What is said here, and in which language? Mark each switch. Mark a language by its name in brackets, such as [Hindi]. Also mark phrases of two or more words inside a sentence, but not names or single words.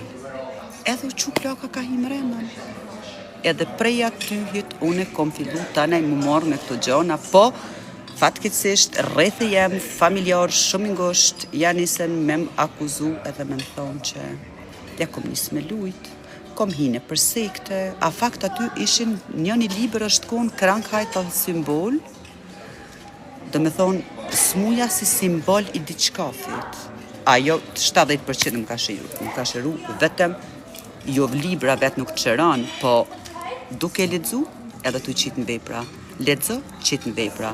[Albanian] Edhe u qu plaka ka himrenën. Edhe prej atyhit unë kom fillu tanaj më marrë me këto gjona, po fatkeqësisht rreth e jem familjar shumë i ngosht, ja nisen me më akuzu edhe me më thonë që ja kom njës me lujt, kom hine për sekte, a fakt aty ishin njëni libër është konë [German] Krankheit als symbol, [Albanian] do me thonë, smuja si simbol i diçkafit. Ajo 70% më ka shëru, vetëm jo libra vetë nuk të shëran, po duke ledzu edhe të qitë në vepra. Ledzo, qitë në vepra.